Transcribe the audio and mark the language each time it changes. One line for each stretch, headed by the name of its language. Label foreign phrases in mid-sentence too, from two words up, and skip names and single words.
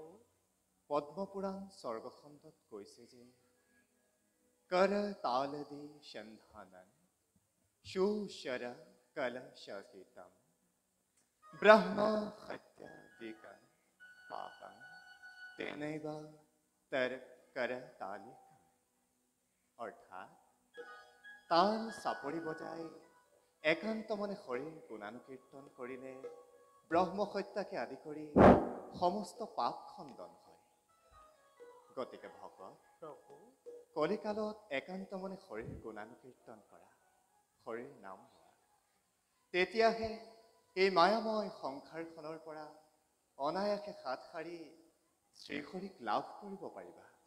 Assamese: পদ্মপুৰাণ স্বৰ্গখণ্ডত কৈছে যে
Sanskrit: कर तालदि सन्धानं शूशर कलशकितं ब्रह्म हत्यादिकं पापं तेनैव तर कर तालिकम्
Assamese: অৰ্থাৎ তাল চাপৰি বজাই একান্ত মনে হৰিৰ গুণানুকীৰ্তন কৰিলে ব্ৰহ্ম হত্যাকে আদি কৰি সমস্ত পাপ খণ্ডন হয়। গতিকে ভকত প্ৰভু কলিকালত একান্ত মনে হৰিৰ গুণানুকীৰ্তন কৰা, হৰিৰ নাম লোৱা, তেতিয়াহে এই মায়াময় সংসাৰখনৰ পৰা অনায়াসে হাত সাৰি শ্ৰীহৰিক লাভ কৰিব পাৰিবা।